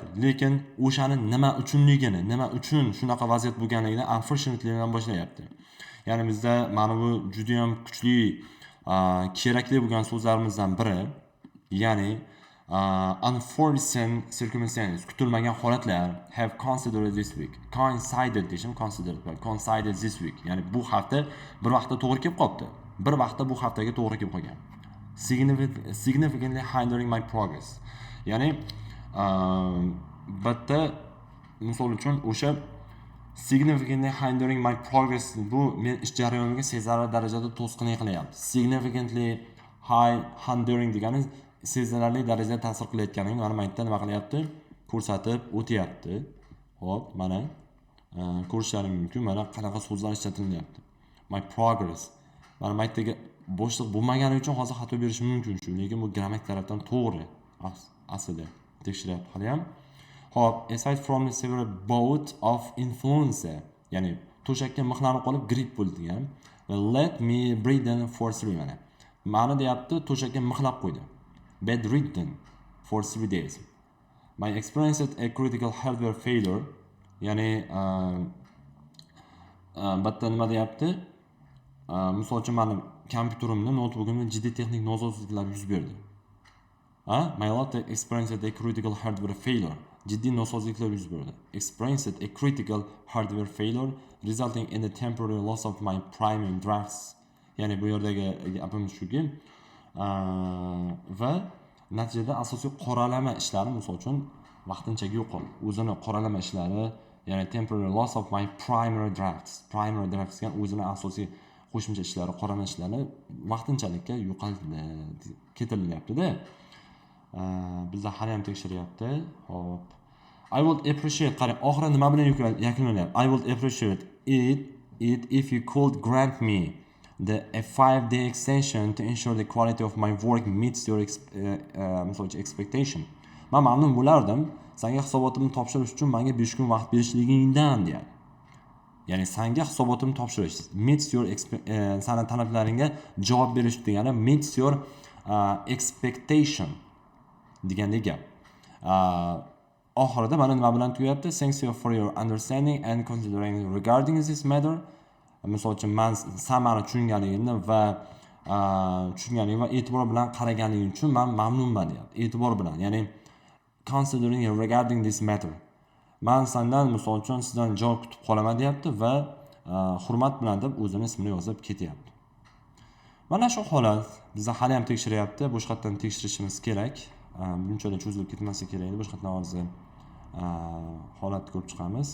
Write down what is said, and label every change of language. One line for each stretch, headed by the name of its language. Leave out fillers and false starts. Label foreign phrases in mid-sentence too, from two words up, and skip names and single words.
Uzbek: Lekin o'shani nima uchunligini, nima uchun shunaqa vaziyat bo'lganligini unfortunately dan boshlayapti. Ya'ni bizda mana bu juda ham kuchli kerakli bo'lgan so'zlarimizdan biri, ya'ni
English: unforeseen circumstances,
Uzbek: kutilmagan holatlar
English: have coincided this week. Coincided this week.
Uzbek: Ya'ni bu hafta bir vaqtda to'g'ri kelib qolibdi. Bir vaqtda bu haftaga to'g'ri kelib qolgan.
English: Significantly hindering my progress.
Uzbek: Ya'ni bitta misol uchun o'sha
English: significantly hindering my progress
Uzbek: bu men ish jarayonimga sezilarli darajada to'sqinlik qilyapti.
English: Significantly hindering
Uzbek: degani sezilarli darajada ta'sir qilayotganini mana bu yerda nima qilyapti? Ko'rsatib o'tyapti. Xo'p, mana ko'rishlaring mumkin. Mana qanaqa so'zlar ishlatilyapti.
English: My progress.
Uzbek: Mana bu yerdagi bo'shliq bo'lmagani uchun hozir xato berish mumkin shu, lekin bu grammatik tarafdan to'g'ri. Aslida tekshiryapti hali ham. Hop,
English: aside from the severe bout of influenza,
Uzbek: ya'ni to'shakka mixlanib qolib gripp bo'ldi degan.
English: Let me breathe for 3 mana.
Uzbek: Ma'no deyapti, to'shakka mixlab qo'ydi.
English: Bedridden for 3 days. My experienced a critical hardware failure,
Uzbek: ya'ni bitta nima deyapti? Misol uchun meni kompyuterimda, notebookimda jiddiy texnik nosozliklar yuz berdi.
English: My laptop experienced a critical hardware failure.
Uzbek: Jiddiy nosozliklar yuz berdi.
English: Experienced a critical hardware failure resulting in the temporary loss of my primary drafts.
Uzbek: Ya'ni bu yerdagi gapimiz shuki, va natijada asosiy qoralama ishlari, misol uchun vaqtinchaga yo'qoldi. O'zini qoralama ishlari, ya'ni
English: temporary loss of my primary drafts. Primary drafts
Uzbek: degan o'zini asosiy qo'shimcha ishlari, qoralama ishlari vaqtinchalikka yo'qoldi, ketilyapti-da. Bizda hali ham tekshiryapti. Hop.
English: I would appreciate,
Uzbek: qarang, oxiri nima bilan yakunlanyapti?
English: I would appreciate it if you could grant me a 5-day extension to ensure the quality of my work meets your expectation.
Uzbek: Men mamnun bo'lardim senga hisobotimni topshirish uchun menga 5 kun vaqt berishligingdan deyapti. Ya'ni senga hisobotimni topshirish
English: meets your
Uzbek: sana talablaringga javob berish degani
English: meets your expectation
Uzbek: degandek gap. Oxirida mana nima bilan tugayapti?
English: Thanks you for your understanding and considering regarding this matter.
Uzbek: Misol uchun men sen meni tushunganingni va e'tibor bilan qaraganing uchun men mamnunman deyapti. E'tibor bilan, ya'ni
English: considering regarding this matter.
Uzbek: Men sendan misol uchun sizdan javob kutib qolaman deyapti va hurmat bilan deb o'zini ismini yozib ketyapti. Mana shu holat bizni hali ham tekshiryapti. Boshqa yerdan tekshirishimiz kerak. Bunchalik cho'zilib ketmasa kerak edi. Boshqa yerdan hozir holatni ko'rib chiqamiz.